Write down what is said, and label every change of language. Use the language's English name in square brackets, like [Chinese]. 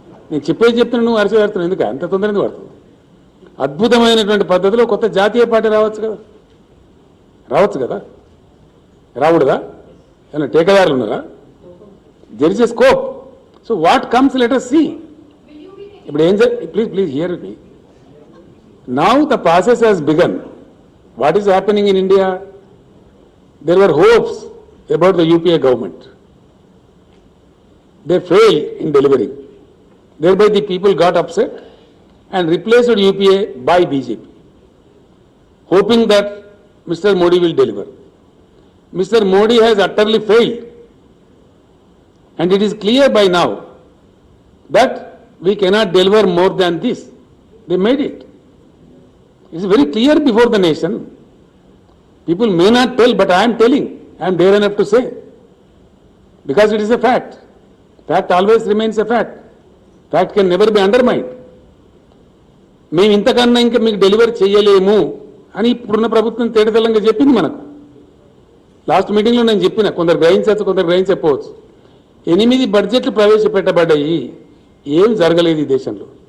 [Telugu] నేను చెప్పేది చెప్తున్నా, నువ్వు అరిచి పడుతున్నావు ఎందుకు? అంత తొందర ఎందుకు పడుతుంది? అద్భుతమైనటువంటి పద్ధతిలో కొత్త జాతీయ పార్టీ రావచ్చు కదా, రాకూడదా? ఏమన్నా టేకదారులు ఉన్నారా? [English] There is a scope. So what comes let us see. [Telugu] ఇప్పుడు ఏం [English] Please hear me. Now the process has begun. What is happening in India? There were hopes about the UPA government. They failed in delivering. Thereby the people got upset and replaced UPA by BJP, hoping that Mr. Modi will deliver. Mr. Modi has utterly failed. And it is clear by now that we cannot deliver more than this. They made it. It's very clear before the nation. People may not tell, but I am telling. I am dare enough to say. Because it is a fact. Fact always remains a fact. Fact can never be undermined. [Telugu] మేము ఇంతకన్నా ఇంకా మీకు delivery చేయలేము అని ఇప్పుడున్న ప్రభుత్వం తేటతెల్లంగా చెప్పింది మనకు. లాస్ట్ మీటింగ్లో నేను చెప్పిన, కొందరు గ్రహించవచ్చు, కొందరు గ్రహించకపోవచ్చు. 8 బడ్జెట్లు ప్రవేశపెట్టబడ్డాయి. ఏం జరగలేదు ఈ దేశంలో.